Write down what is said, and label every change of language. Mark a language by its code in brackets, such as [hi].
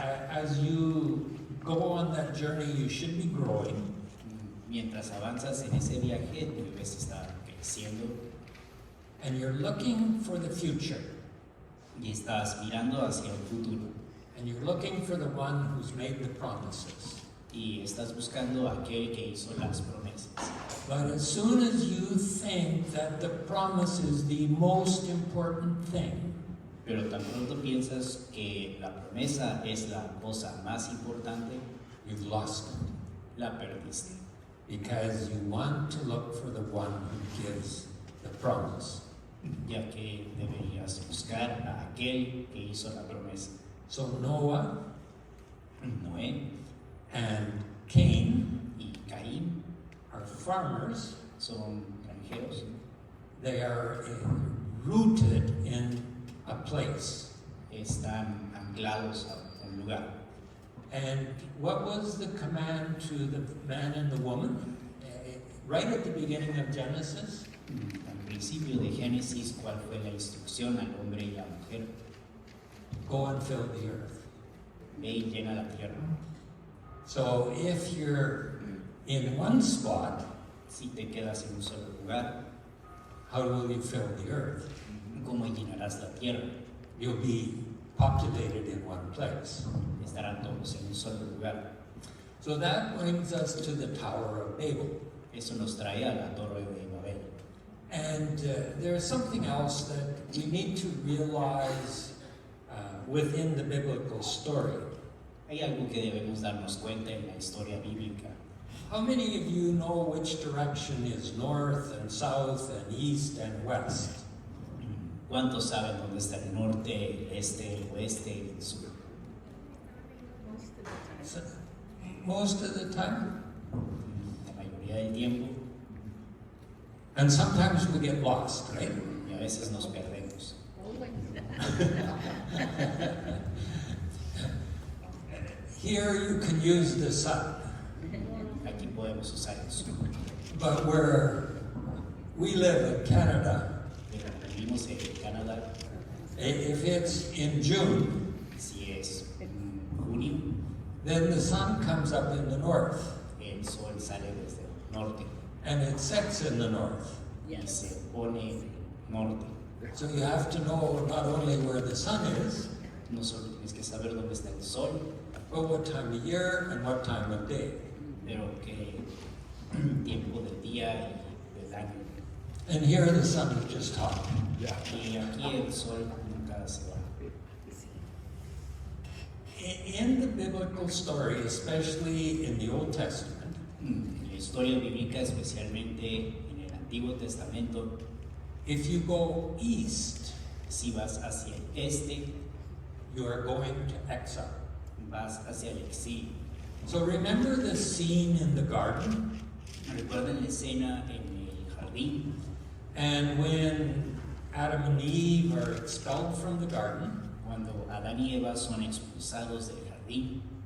[en] as you go on that journey, you should be growing. [es] mientras avanzas en ese viaje, debes estar creciendo [en] And you're looking for the future. [es] y estás mirando hacia el futuro. [en] And you're looking for the one who's made the promises. [es] Y estás buscando a aquel que hizo las promesas. [en] But as soon as you think that the promise is the most important thing, [es] Pero tan pronto piensas que la promesa es la cosa más importante, [en] you've lost it. [es] la perdiste. [en] Because you want to look for the one who gives the promise. [es] Ya que deberías buscar a aquel que hizo la promesa. [en] So Noah [es] Noé [en] and Cain [es] y Caín [en] are farmers. [es] son granjeros. [en] They are rooted in a place. [es] Están anclados a un lugar. [en] And what was the command to the man and the woman? Right at the beginning of Genesis, [es] Al principio de Génesis, ¿cuál fue la instrucción al hombre y la mujer? [en] go and fill the earth. [es] Ve y llena la tierra. [en] So if you're in one spot, [es] Si te quedas en un solo lugar, [en] how will you fill the earth? [es] ¿cómo llenarás la tierra? [en] You'll be populated in one place. [es] Estarán todos en un solo lugar. [en] So that brings us to the Tower of Babel. [es] Eso nos trae a la torre de Babel. [en] And there's something else that we need to realize within the biblical story. [es] Hay algo que debemos darnos cuenta en la historia bíblica. [en] How many of you know which direction is north and south and east and west? [es] ¿Cuántos saben dónde está el norte, el este, el oeste y el sur? [en] So, most of the time. [es] La mayoría del tiempo, [en] And sometimes we get lost, right? [es] y a veces nos perdemos. [en] Here you can use the sun, [es] Aquí podemos usar el sur, [en] but where we live in Canada, [es] pero vivimos en Canadá. [en] if it's in June, [es] Si es en junio, [en] then the sun comes up in the north [es] el sol sale desde el norte [en] and it sets in the north. [es] y se pone norte. [en] So you have to know not only where the sun is, [es] No solo tienes que saber dónde está el sol, [en] but what time of year and what time of day. [es] pero qué tiempo del día y del año. [en] And here the sun is just hot. [es] Y aquí el sol nunca se va. [en] In the biblical story, especially in the Old Testament, [es] En la historia bíblica, especialmente en el Antiguo Testamento, [en] if you go east, [es] si vas hacia el este, [en] you are going to exile. [es] vas hacia el exilio. [en] So remember the scene in the garden? [es] ¿Recuerdan la escena en el jardín? [en] And when Adam and Eve are expelled from the garden, [es] Cuando Adán y Eva son expulsados del jardín,